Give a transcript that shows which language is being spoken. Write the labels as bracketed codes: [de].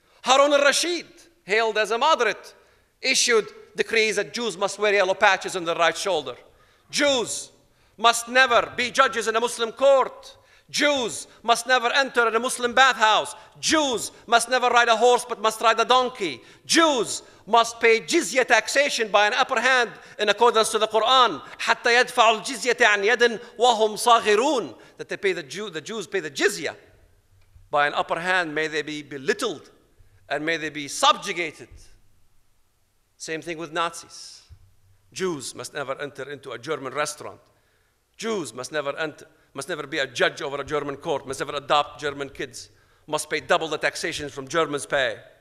[en] Harun al-Rashid, hailed as a moderate, issued decrees that Jews must wear yellow patches on their right shoulder. Jews must never be judges in a Muslim court. Jews must never enter in a Muslim bathhouse. Jews must never ride a horse but must ride a donkey. Jews must pay jizya taxation by an upper hand in accordance to the Quran. [ar] حتى يدفعوا الجزية عن يد وهم صاغرون. [en] That they pay the Jews pay the jizya by an upper hand. May they be belittled and may they be subjugated. Same thing with Nazis. Jews must never enter into a German restaurant. Jews must never be a judge over a German court, must never adopt German kids, must pay double the taxation from Germans pay.